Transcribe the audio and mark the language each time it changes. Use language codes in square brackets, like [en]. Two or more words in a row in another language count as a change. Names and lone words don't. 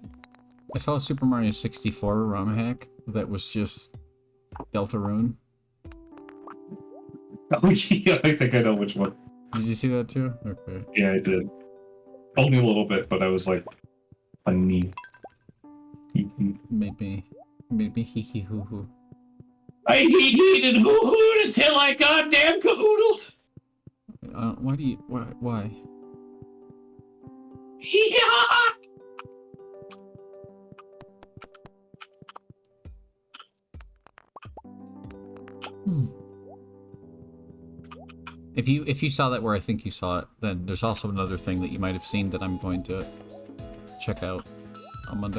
[en] I saw a Super Mario 64 ROM hack that was just Deltarune. Oh yeah, I think I know which one. Did you see that too? Okay. Yeah, I did. Only a little bit, but I was like, funny. Made me hee hee hoo hoo. I hee-heed and hoo-hooed until I goddamn cahoodled. Why do you, why? Hee-haw! If you saw that where I think you saw it, then there's also another thing that you might have seen that I'm going to check out on Monday.